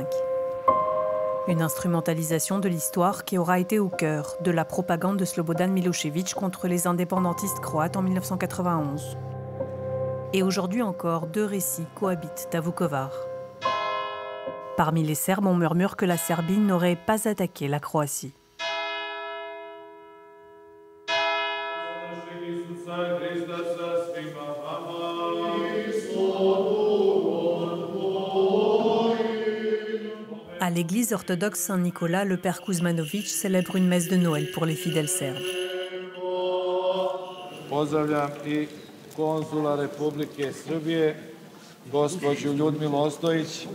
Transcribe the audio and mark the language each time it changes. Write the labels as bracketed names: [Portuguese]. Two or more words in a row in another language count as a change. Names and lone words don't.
[French] Une instrumentalisation de l'histoire qui aura été au cœur de la propagande de Slobodan Milošević contre les indépendantistes croates en 1991. Et aujourd'hui encore, 2 récits cohabitent à Vukovar. Parmi les Serbes, on murmure que la Serbie n'aurait pas attaqué la Croatie. [Serbian] Hristos sa svima vama. [French] À l'église orthodoxe Saint-Nicolas, le père Kuzmanović célèbre une messe de Noël pour les fidèles serbes. [Serbian] Pozdravljam i konzula Republike Srbije, gospođu Ljudmilu Ostojić.